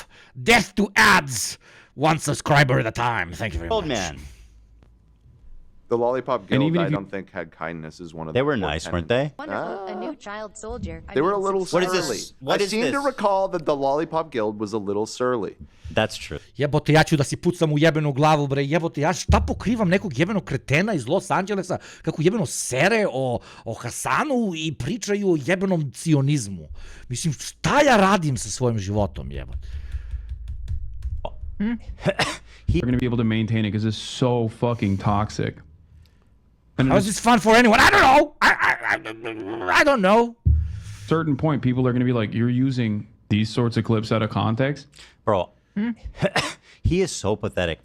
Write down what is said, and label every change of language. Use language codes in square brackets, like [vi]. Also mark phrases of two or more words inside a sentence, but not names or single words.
[en] Death to ads. 1 subscriber at a time. Thank you very much. Old man. The Lollipop And Guild, even I if you- don't think had kindness as one of They the were core nice, weren't tenets. they? Wonderful. A new child soldier. They were a little What is surly. this? What I is seem to this? recall that the Lollipop Guild was a little surly. That's true. [sr] Jebote, ja ću da si pucam u jebenu glavu, bre. Jebote, ja šta pokrivam nekog jebenog kretena iz Los Angelesa kako jebeno sere o Hasanu i pričaju o jebenom cionizmu. Mislim, šta ja radim sa svojim životom, jebote? [en] You're going to be able to maintain it because it's so fucking toxic. And How is this fun for anyone? I don't know. I don't know. Certain point, people are going to be like, you're using these sorts of clips out of context? Bro, he is so pathetic.